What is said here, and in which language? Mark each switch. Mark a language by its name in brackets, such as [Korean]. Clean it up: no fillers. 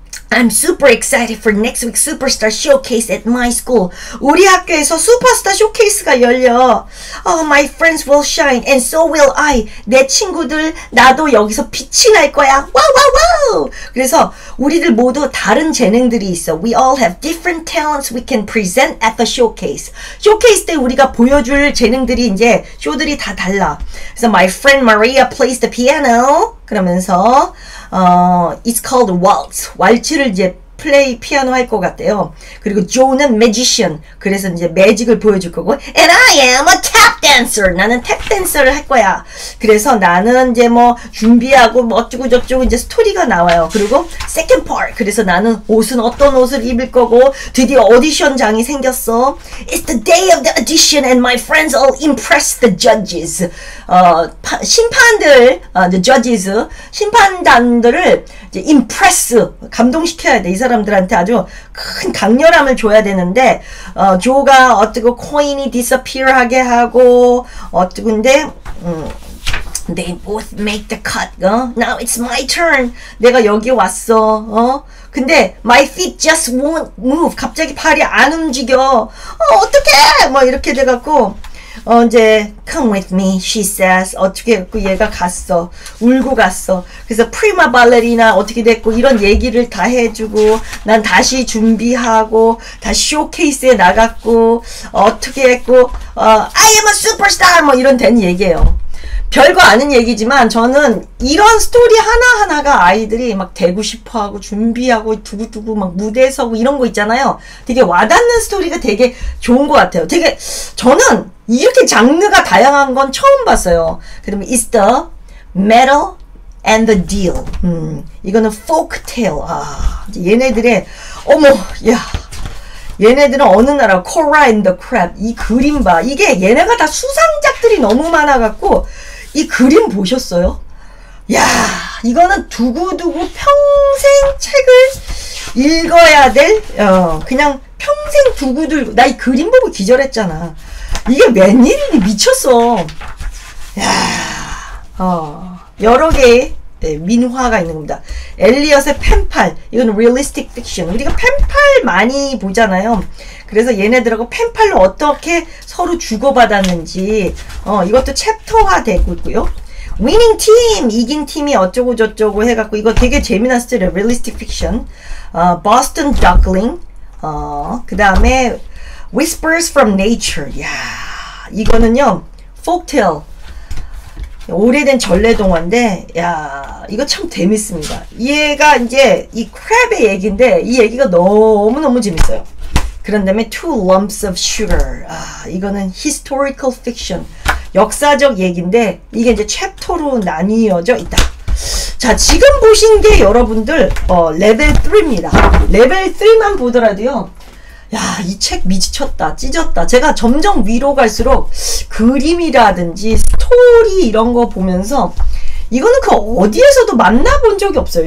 [English] I'm super excited for next week's Superstar Showcase at my school. [Korean] 우리 학교에서 슈퍼스타 쇼케이스가 열려. [English] My friends will shine and so will I. [Korean] 내 친구들 나도 여기서 빛이 날 거야. 와와와우. 그래서 우리들 모두 다른 재능들이 있어. [English] We all have different talents we can present at the showcase. [Korean] 쇼케이스 때 우리가 보여줄 재능들이 이제 쇼들이 다 달라. [English] 그래서 my friend Maria plays the piano. 그러면서 it's called waltz. [Korean] 왈츠를 이제 피아노 할 것 같대요. 그리고 조는 magician. 그래서 이제 매직을 보여줄 거고. [English] And I am a tap dancer. [Korean] 나는 탭 댄서를 할 거야. 그래서 나는 이제 뭐 준비하고 뭐 어쩌고 저쩌고 이제 스토리가 나와요. [English] 그리고 second part. [Korean] 그래서 나는 옷은 어떤 옷을 입을 거고 드디어 오디션장이 생겼어. [English] It's the day of the audition and my friends all impress the judges. [Korean] 심판들, the judges, 심판단들을 이제 impress, 감동시켜야 돼. 이 사람들한테 아주 큰 강렬함을 줘야 되는데, 조가 어떻게 코인이 disappear 하게 하고, 어떻게인데, [English] they both make the cut, now it's my turn. [Korean] 내가 여기 왔어, 근데 [English] my feet just won't move. [Korean] 갑자기 팔이 안 움직여. 어떡해! 뭐 이렇게 돼갖고, [English] 이제 come with me, she says. [Korean] 어떻게 했고 얘가 갔어. 울고 갔어. 그래서 프리마 발레리나 어떻게 됐고 이런 얘기를 다 해주고 난 다시 준비하고 다시 쇼케이스에 나갔고 어떻게 했고 [English] I am a superstar [Korean] 뭐 이런 된 얘기예요. 별거 아닌 얘기지만 저는 이런 스토리 하나하나가 아이들이 막 되고 싶어하고 준비하고 두고두고 막 무대에 서고 이런 거 있잖아요. 되게 와닿는 스토리가 되게 좋은 것 같아요. 되게 저는 이렇게 장르가 다양한 건 처음 봤어요. 그 다음에 [English] It's the metal and the deal. [Korean] 이거는 folk tale. 얘네들의 어머 야 얘네들은 어느 나라 Cora and the Crab 이 그림 봐. 이게 얘네가 다 수상작들이 너무 많아갖고 이 그림 보셨어요? 야 이거는 두고두고 평생 책을 읽어야 될 그냥 평생 두고두고 나 이 그림 보고 기절했잖아. 이게 웬일이니 미쳤어. 야 여러 개의 민화가 있는 겁니다. 엘리엇의 펜팔 이건 realistic fiction. 우리가 펜팔 많이 보잖아요. 그래서 얘네들하고 펜팔로 어떻게 서로 주고받았는지 이것도 챕터화 되고 있고요. winning team 이긴 팀이 어쩌고 저쩌고 해갖고 이거 되게 재미난 스토리 realistic fiction. Boston Duckling 그 다음에 Whispers from Nature. 야 이거는요 folktale 오래된 전래동화인데 야 이거 참 재밌습니다. 얘가 이제 이 크랩의 얘기인데 이 얘기가 너무너무 재밌어요. 그런 다음에 Two Lumps of Sugar. 이거는 historical fiction. 역사적 얘기인데 이게 이제 챕터로 나뉘어져 있다. 자, 지금 보신 게 여러분들 레벨 3입니다. 레벨 3만 보더라도요. 야, 이 책 미쳤다. 찢었다. 제가 점점 위로 갈수록 그림이라든지 스토리 이런 거 보면서 이거는 그 어디에서도 만나본 적이 없어요.